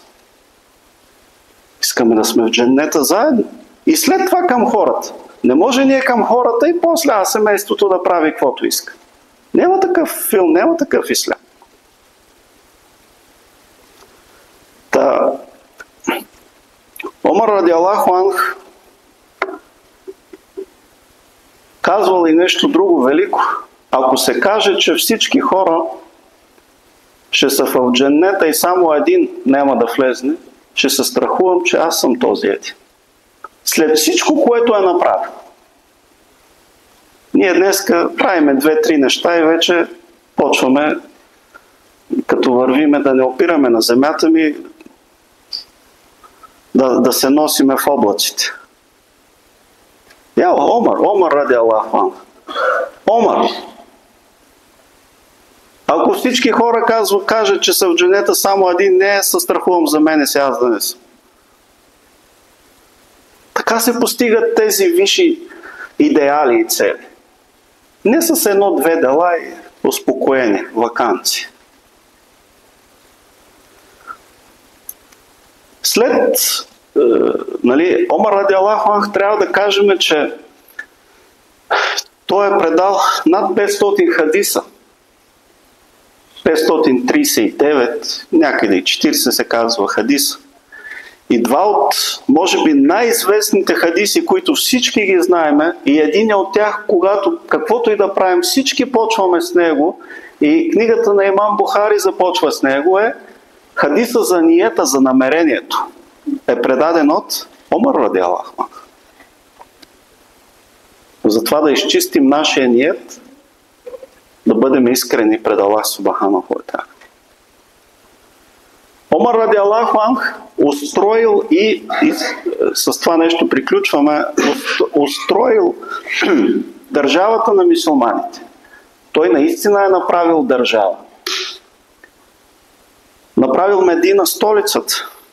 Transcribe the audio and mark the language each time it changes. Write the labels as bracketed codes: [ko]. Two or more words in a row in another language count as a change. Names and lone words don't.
[bg] Искаме да сме в дженнета заедно. И след това към хората. Не може ние към хората и после семейството да прави каквото иска. Няма такъв филм, няма такъв ислям. Омар [ar] رضي الله عنه [bg] казвал и нещо друго велико. Ако се каже, че всички хора ще са в дженнета и само един няма да влезне, ще се страхувам, че аз съм този един. След всичко, което е направил. Ние днеска правиме 2-3 неща и вече почваме, като вървиме, да не опираме на земята ми, да се носиме в облаците. Омар [ar] رضي الله عنه. [bg] Омар. Ако всички хора кажат, че са в дженета само един, не се страхувам за мене, сега аз да не съм. Така се постигат тези висши идеали и цели. Не с едно-две дела и успокоение, ваканции. След Омар [ar] رضي الله عنه [bg] трябва да кажем, че той е предал над 500 хадиса. 539, някъде и 40 се казва хадиса. И два от, може би, най-известните хадиси, които всички ги знаеме, и един от тях, когато каквото и да правим, всички почваме с него, и книгата на имам Бухари започва с него, е Хадиса за ниета, за намерението, е предаден от Омар [ar] رضي الله عنه. [bg] Затова да изчистим нашия ниет, да бъдем искрени пред Аллах [ar] سبحانه وتعالى. [bg] Омар [ar] رضي الله عنه [bg] устроил и с това нещо приключваме, устроил държавата на мюсюлманите. Той наистина е направил държава. Направил Медина столица.